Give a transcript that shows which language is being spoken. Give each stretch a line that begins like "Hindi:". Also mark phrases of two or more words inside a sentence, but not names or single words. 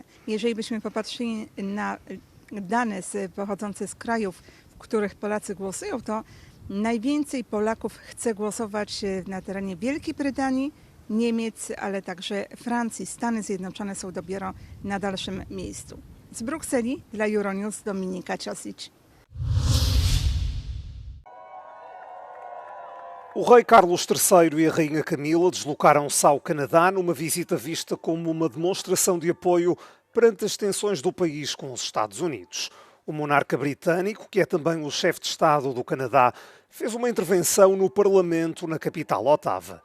Polish: Jeżeli byśmy popatrzyli na dane pochodzące z krajów, w których Polacy głosują, to najwięcej Polaków chce głosować na terenie Wielkiej Brytanii, Niemiec, ale także Francji. Stany Zjednoczone są dopiero na dalszym miejscu. Z Brukseli dla Euronews Dominika Ciosic.
Portuguese: O rei Carlos III e a rainha Camila deslocaram-se ao Canadá numa visita vista como uma demonstração de apoio perante as tensões do país com os Estados Unidos. O monarca britânico, que é também o chefe de Estado do Canadá, fez uma intervenção no Parlamento na capital Ottawa.